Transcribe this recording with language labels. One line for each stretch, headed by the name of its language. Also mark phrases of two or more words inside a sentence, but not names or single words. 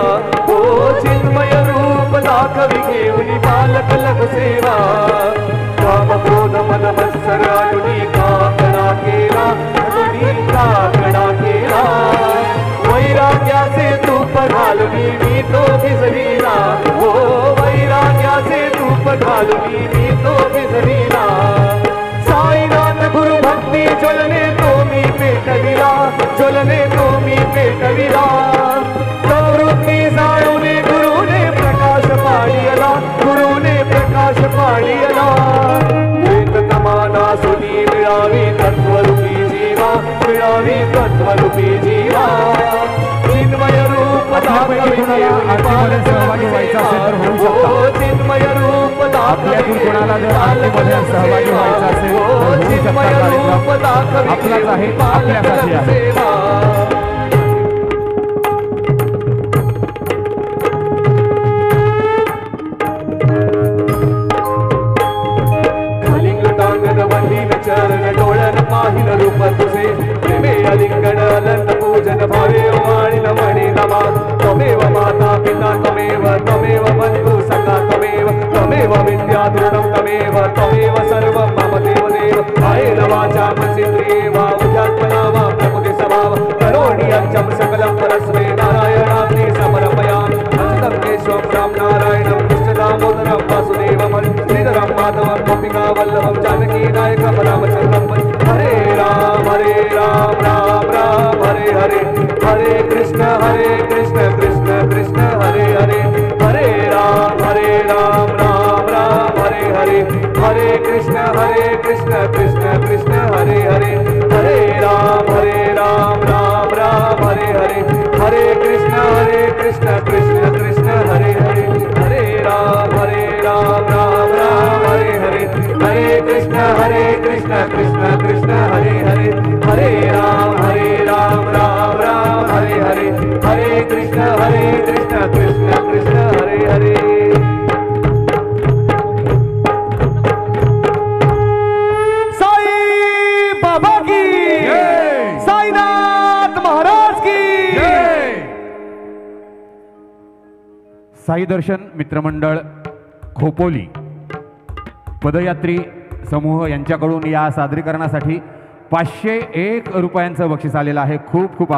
Marathi: हो चिन्मय रूप दाखवी घेऊन बालक लख सेवा काम क्रोध मन मत्सर अडुनी काकडा केला अडुनी काकडा केला वैराग्याचे तूप घालवी मी तो भिजविला हो वैराग्याचे तूप घालवी मी तो भिजविला गुरु भक्ती ज्वलने तो मी पेटविला ज्वलने तो मी पेटविला प्रवृत्ती जाळवणे गुरुने प्रकाश पाडियला गुरुने प्रकाश पाडियला वेद तमाना सुनी मिळावी तत्वरूपी जीवा मिळावी तत्वरूपी जीवा चिन्मय रूप दाखवी सहभागी व्हायचा असेल तर होऊ शकता चिन्मय रूप आपल्यातून कोणाला जर आरतीमध्ये सहभागी व्हायचं असेल तर होऊ शकता कार्यक्रम आपलाच आहे आपल्यासाठी आहे चरण डोळ्यान पाहिल रूप तुझे प्रेमे अलिंगण अनंत पूजन भावे वाणी नमणे नमा
Sanskrit: त्वमेव माता पिता त्वमेव त्वमेव बंधु सखा त्वमेव त्वमेव विद्या दृढं त्वमेव त्वमेव सर्वं मम देवदेव आयेन वाचा मनसेन्द्रिये वा बुद्ध्यात्मना वा प्रकृति स्वभाव करोमि यज्ञं सकलं परस्मै नारायणाग्ने समर्पयामि अच्युतं केशवं राम नारायणं कृष्णदामोदरं वासुदेवं श्रीधरं माधवं गोपिका वल्लभं जानकी नायकं रामचन्द्रं हरे राम राम राम हरे हरे हरे कृष्ण कृष्ण कृष्ण हरे हरे हरे राम राम राम हरे हरे हरे कृष्ण कृष्ण कृष्ण हरे हरे हरे राम राम राम हरे हरे हरे कृष्ण कृष्ण कृष्ण हरे हरे हरे राम राम राम हरे हरे हरे कृष्ण कृष्ण कृष्ण हरे हरे हरे राम राम राम हरे हरे हरे कृष्ण कृष्ण कृष्ण हरे हरे
Hindi: साई बाबा की साईनाथ महाराज की
Marathi: साई दर्शन मित्रमंडळ खोपोली पदयात्री समूह यांच्याकडून या सादरीकरणासाठी 501 रुपयांचं बक्षीस आलेलं आहे.